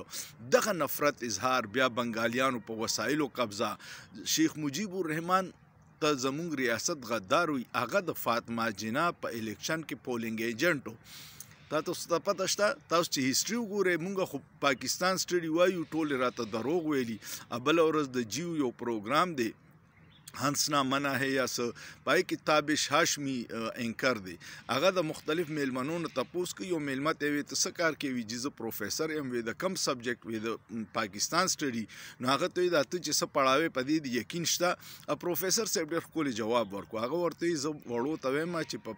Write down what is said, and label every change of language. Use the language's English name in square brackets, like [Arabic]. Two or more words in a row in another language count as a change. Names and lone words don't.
[Pashto] دغه نفرت اظهار بیا بنګالیانو په وسایلو قبضه، شیخ مجیب الرحمن ته زمونږ ریاست غدار وي، هغه د فاطمه جنا په الیکشن کې پولینګ ایجنټ و. تاسو ته پته شته، تاسو چې هیسټري وګورئ، مونږ خو پاکستان سټډي وایو، ټول راته دروغ ویلي. بله ورځ د جیو یو پروګرام دی हंसना मना है या स पाई کې تابش هاشمي انکر دی هغه د مختلف میلمنو نه تپوس کوي او میلمه ته وي ته څه کار کوي چې زه پروفیسر یم وي د کم سبجیکټ وي د پاکستان سټډي نو هغه ته د ته چې څه پړاوي په دې یقین شته پروفیسر صاحب ډېر ښکلی جواب ورکړو هغه ورته زه وړو ته وایم چې په